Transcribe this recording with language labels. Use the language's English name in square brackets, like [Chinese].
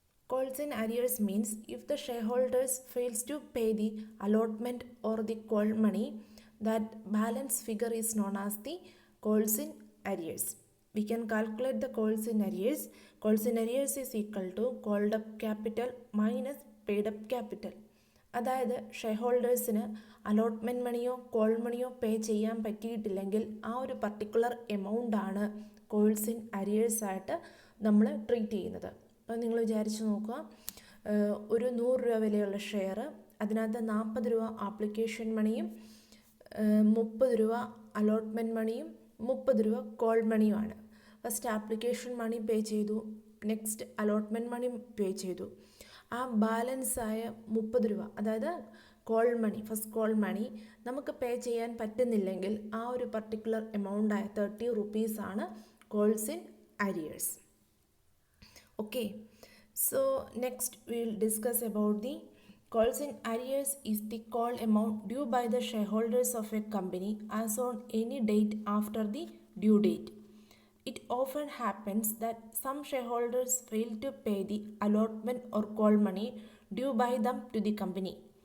[English] Calls in arrears means if the shareholders fails to pay the allotment or the call money, that balance figure is known as the calls in arrears. We can calculate the calls in arrears. Calls in arrears is equal to called up capital minus paid up capital. [Malayalam] അതായത് share ഹോൾഡേഴ്സിന് allotment മണിയോ call മണിയോ പേ ചെയ്യാൻ പറ്റിയിട്ടില്ലെങ്കിൽ ആ ഒരു particular amount ആണ് calls in arrears ആയിട്ട് നമ്മൾ treat ചെയ്യുന്നത്. അപ്പോൾ നിങ്ങൾ വിചാരിച്ച് നോക്കുക, ഒരു 100 രൂപ വിലയുള്ള ഷെയർ, അതിനകത്ത് 40 രൂപ ആപ്ലിക്കേഷൻ മണിയും 30 രൂപ അലോട്ട്മെൻറ്റ് മണിയും 30 രൂപ കോൾ മണിയുമാണ്. ഫസ്റ്റ് ആപ്ലിക്കേഷൻ മണി പേ ചെയ്തു, നെക്സ്റ്റ് അലോട്ട്മെൻറ്റ് മണി പേ ചെയ്തു. ആ ബാലൻസായ 30 രൂപ, അതായത് call money, first call money നമുക്ക് പേ ചെയ്യാൻ പറ്റുന്നില്ലെങ്കിൽ ആ ഒരു പർട്ടിക്കുലർ എമൗണ്ടായ 30 റുപ്പീസാണ് calls in arrears. [English] Okay, so next we will discuss about the calls in arrears is the call amount due by the shareholders of a company as on any date after the due date. It often happens that some shareholders fail to pay the allotment or call money due by them to the company.